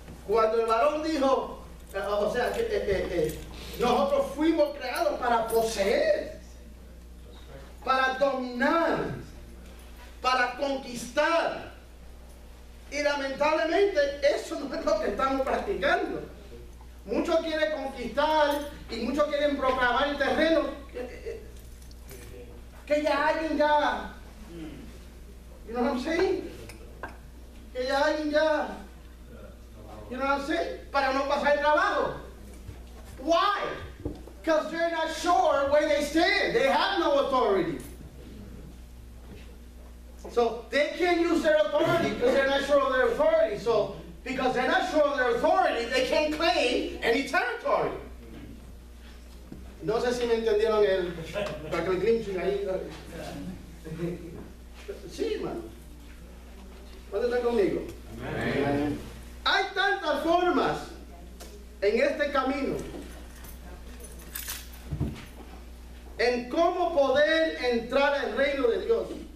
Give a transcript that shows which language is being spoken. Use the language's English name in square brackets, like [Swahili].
[Spanish] Cuando el varón dijo, o sea, nosotros fuimos creados para poseer, para dominar, para conquistar. Y lamentablemente eso no es lo que estamos practicando. Muchos quieren conquistar y muchos quieren proclamar el terreno. Que ya alguien ya, [English] you know what I'm saying? [Spanish] Que ya alguien ya, [English] you know what I'm saying? [Spanish] Para no pasar el trabajo. [English] Why? Because they're not sure where they stand. They have no authority. So they can't use their authority because they're not sure of their authority. So because they're not sure of their authority, they can't claim any territory. [Spanish] No sé si me entendieron el clinching ahí. Sí, hermano. ¿Cuándo están conmigo? Amén. Hay tantas formas en este camino en cómo poder entrar al reino de Dios.